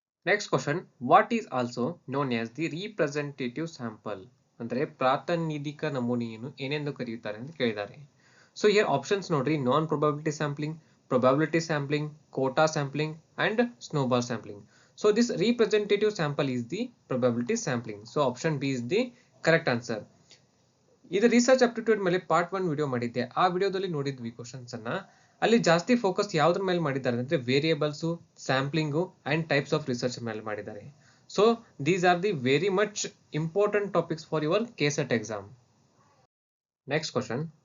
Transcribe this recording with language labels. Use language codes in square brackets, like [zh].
[en] Next question, what is also known as the representative sample. [kn] ಅಂದ್ರೆ ಪ್ರಾತಿನಿಧಿಕ ನಮೂನೆಯನ್ನು ಏನೆಂದು ಕರೆಯುತ್ತಾರೆ ಅಂತ ಕೇಳಿದ್ದಾರೆ. [en] So here options ನೋಡ್ರಿ, non probability sampling, probability sampling, quota sampling and snowball sampling. So this representative sample is the probability sampling. So option B is the correct answer. [kn] ಇದು research aptitude ಮೇಲೆ ಪಾರ್ಟ್ 1 ವಿಡಿಯೋ ಮಾಡಿದ್ದೆ. ಆ ವಿಡಿಯೋದಲ್ಲಿ ನೋಡಿದ್ವಿ questions ಅನ್ನ. ಅಲ್ಲಿ ಜಾಸ್ತಿ ಫೋಕಸ್ ಯಾವ್ದ್ರ ಮೇಲೆ ಮಾಡಿದ್ದಾರೆ ಅಂದ್ರೆ variables, ಸ್ಯಾಂಪ್ಲಿಂಗು and types of research ಮೇಲೆ ಮಾಡಿದ್ದಾರೆ. [en] So these are the very much important topics for your KCET exam. Next question,